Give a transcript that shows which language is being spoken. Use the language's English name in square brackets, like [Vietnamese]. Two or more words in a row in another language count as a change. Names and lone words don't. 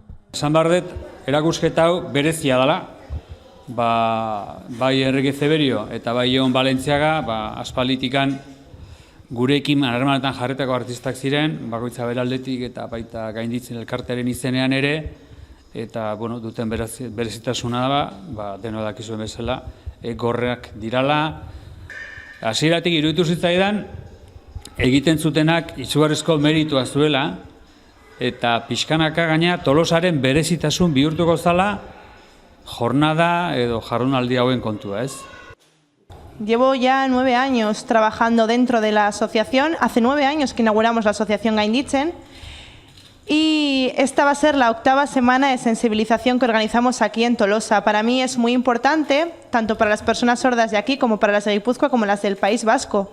[Basque] Esan behar dut, erakusketa hau berezia dela, bai Enrique Zeberio eta bai Jon Balentziaga, aspalitikan gurekin harremanetan jarretako artistak ziren, bakoitza beraldetik eta baita gainditzen elkartearen izenean ere, eta duten berezitasuna da, deno dakizuen bezala, gorreak dirala. Hasieratik iruditu zitzaidan, egiten zutenak izugarrizko meritua zuela, eta pixkanaka gaina Tolosaren berezitasun bihurtuko zala jornada edo jardunaldi hauen kontua, ez? [Spanish] Llevo ya 9 años trabajando dentro de la asociación. Hace 9 años que inauguramos la asociación Gainditzen y esta va a ser la 8ª semana de sensibilización que organizamos aquí en Tolosa. Para mí es muy importante, tanto para las personas sordas de aquí como para las de Guipúzcoa como las del País Vasco.